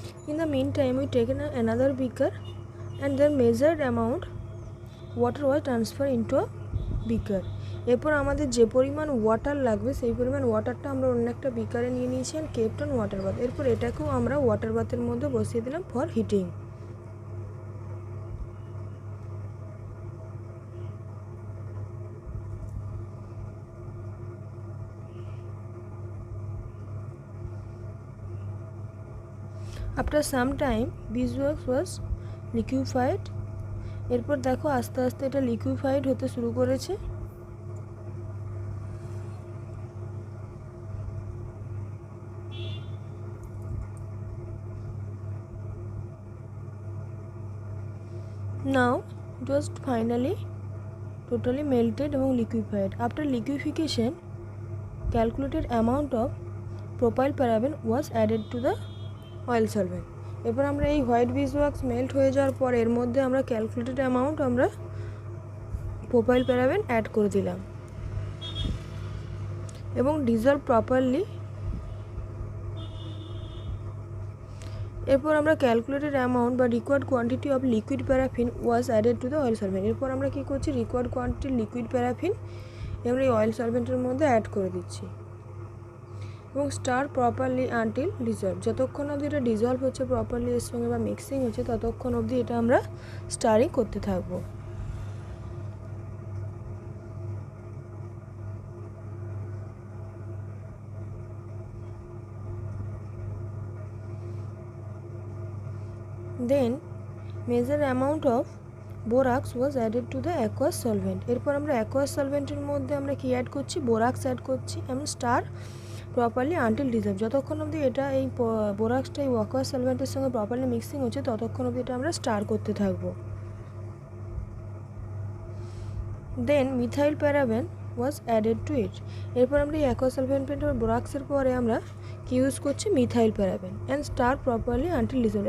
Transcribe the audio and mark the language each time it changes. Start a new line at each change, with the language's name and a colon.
English: In the meantime, we taken another beaker and then measured amount water was transferred into a beaker.
Bangla: এরপর আমাদের যে পরিমাণ water লাগবে সেই পরিমাণ ওয়াটারটা আমরা অন্য একটা বিকারে নিয়ে নিয়েছি
English: And kept on water bath.
Bangla: এরপর এটাকেও আমরা ওয়াটার বাথের মধ্যে বসিয়ে দিলাম
English: For heating. After some time beeswax was liquefied.
Bangla: এরপর দেখো আস্তে আস্তে এটা লিকুইফাইড হতে শুরু করেছে।
English: Now it was finally totally melted এবং liquefied. After liquefaction, calculated amount of propyl paraben was added to the oil solvent.
Bangla: এরপর আমরা এই হোয়াইট beeswax মেল্ট হয়ে যাওয়ার পর এর মধ্যে আমরা ক্যালকুলেটেড অ্যামাউন্ট আমরা প্রোপাইল প্যারাবেন অ্যাড করে দিলাম এবং
English: Dissolve properly.
Bangla: এরপর আমরা
English: Calculated amount বা required quantity of liquid paraffin was added to the oil solvent.
Bangla: এরপর আমরা কী করছি, রিকোয়ার্ড কোয়ান্টিটি লিকুইড প্যারাফিন আমরা এই অয়েল সলভেন্টের মধ্যে অ্যাড করে দিচ্ছি এবং
English: Stir properly until dissolve.
Bangla: যতক্ষণ অবধি এটা ডিজলভ হচ্ছে প্রপারলি এর সঙ্গে বা মিক্সিং হচ্ছে ততক্ষণ অবধি এটা আমরা স্টারিং করতে থাকবো।
English: Then measure amount of borax was added to the aqueous solvent.
Bangla: এরপর আমরা aqueous solventের মধ্যে আমরা কি অ্যাড করছি, বোরাক্স অ্যাড করছি এবং
English: Stir properly until dissolve.
Bangla: যতক্ষণ অবধি এটা এই বোরাক্সটা এই aqueous solventের সঙ্গে প্রপারলি মিক্সিং হচ্ছে ততক্ষণ অবধি এটা আমরা স্টার করতে থাকবো।
English: Then methyl paraben was added to it.
Bangla: এরপর আমরা এই aqueous solvent বোরাক্সের পরে আমরা কি ইউজ করছি, methyl paraben
English: And stir properly until dissolve.